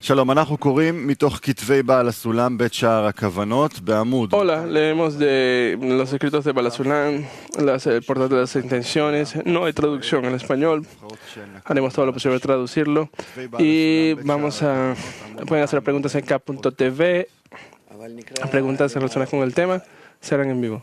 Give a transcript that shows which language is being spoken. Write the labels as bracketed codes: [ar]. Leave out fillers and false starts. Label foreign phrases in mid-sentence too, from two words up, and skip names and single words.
[he] שלום, אנחנו קוראים מתוך כתבי בעל הסולם בית שער הכוונות בעמוד. [es] Hola, leemos de los escritos de Balasulán, el portal de las intenciones. No hay traducción en español. Haremos todo lo posible para traducirlo. Y pueden hacer preguntas en k.tv. Preguntas relacionadas con el tema serán en vivo.